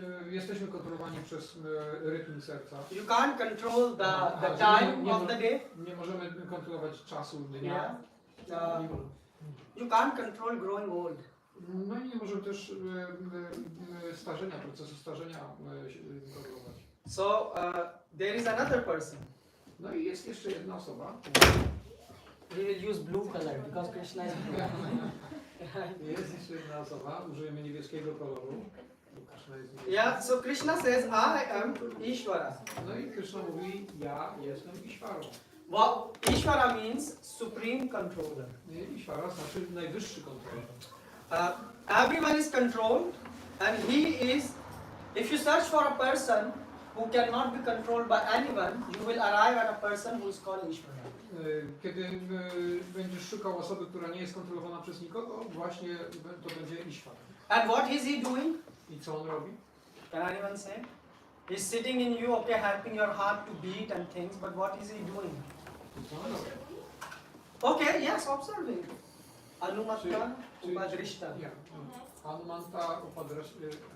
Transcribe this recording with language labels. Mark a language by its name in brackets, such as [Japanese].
[Polish] Jesteśmy kontrolowani przez rytm serca. [English] You can't control the time of the day. [Polish] Nie możemy kontrolować czasu dnia. [English] Yeah. You can't control growing old. [Polish] No i nie możemy też starzenia, procesu starzenia kontrolować. [English] So there is another person. [Polish] No i jest jeszcze jedna osoba. [English] We will use blue color because Krishna is blue. [Polish] Jest jeszcze jedna osoba, użyjemy niebieskiego koloru. Krishna jest niebieski. [English] Yeah, so Krishna says, I am Ishvara. [Polish] No i Krishna mówi, ja jestem Ishwarą. [English] Wow, Ishvara means supreme controller. [Polish] Ishwara znaczy najwyższy kontroler. [English] Everyone is controlled, and he is. If you search for a person who cannot be controlled by anyone, you will arrive at a person who is called Ishvara. [Polish] Kiedy będziesz szukał osoby, która nie jest kontrolowana przez nikogo, właśnie to będzie Ishwara. [English] And what is he doing? [Polish] I co on robi? [English] Can anyone say? He's sitting in you, okay, helping your heart to beat and things, but what is he doing? [Polish] I co on robi? [English] Okay, yes, observing. Anumatta, upadrishta. [Sanskrit] Anumanta, upadrishta.